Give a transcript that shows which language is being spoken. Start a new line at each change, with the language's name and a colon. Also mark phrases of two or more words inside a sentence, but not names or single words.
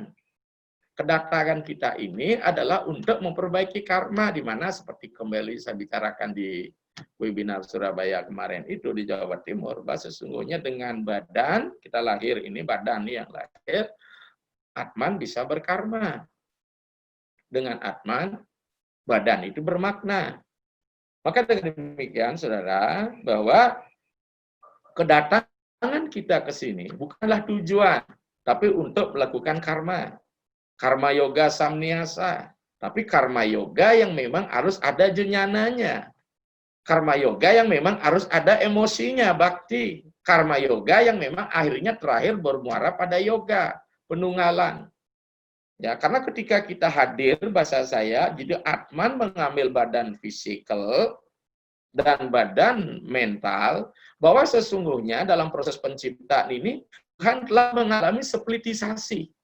Indonesian: Kedatangan kita ini adalah untuk memperbaiki karma, di mana seperti kembali saya bicarakan di webinar Surabaya kemarin itu di Jawa Timur, bahwa sesungguhnya dengan badan, kita lahir ini, badan yang lahir, Atman bisa berkarma. Dengan Atman, badan itu bermakna. Maka dengan demikian, saudara, bahwa kedatangan kita ke sini bukanlah tujuan, tapi untuk melakukan karma.
Sanskrit: Karma yoga samniasa.
Indonesian: Tapi karma yoga yang memang harus ada jenyananya. Karma yoga yang memang harus ada emosinya, bakti. Karma yoga yang memang akhirnya terakhir bermuara pada yoga, penunggalan. Ya, karena ketika kita hadir, bahasa saya, jadi Atman mengambil badan fisikal dan badan mental, bahwa sesungguhnya dalam proses penciptaan ini, Tuhan telah mengalami splitisasi.